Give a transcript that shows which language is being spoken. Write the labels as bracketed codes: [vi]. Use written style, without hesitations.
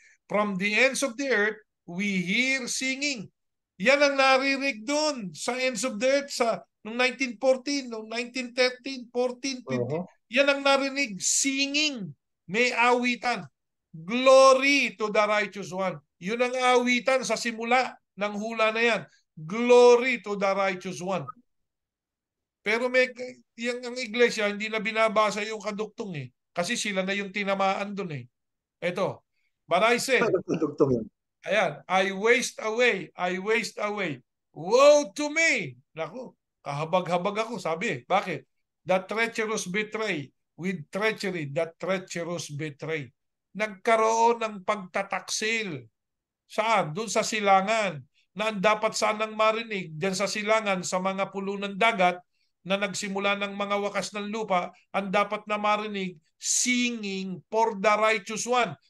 [en] From the ends of the earth, we hear singing. [tl] Yan ang naririnig doon sa [en] ends of the earth [tl] sa noong 1914, noong 1913, 14, 15. Yan ang narinig, singing. May awitan. [en] Glory to the righteous one. [tl] Yun ang awitan sa simula ng hula na yan. [en] Glory to the righteous one. [tl] Pero ang iglesia, hindi na binabasa yung kaduktong eh. Kasi sila na yung tinamaan doon eh. Ito, [en] but I said, [tl] ayan, [en] I waste away. Woe to me! [tl] Naku, kahabag-habag ako, sabi. Bakit? [en] The treacherous betray. With treachery, the treacherous betray. [tl] Nagkaroon ng pagtataksil. Saan? Doon sa silangan. Na ang dapat sanang marinig dyan sa silangan sa mga pulo ng dagat na nagsimula ng mga wakas ng lupa, ang dapat na marinig, [en] singing for the righteous one.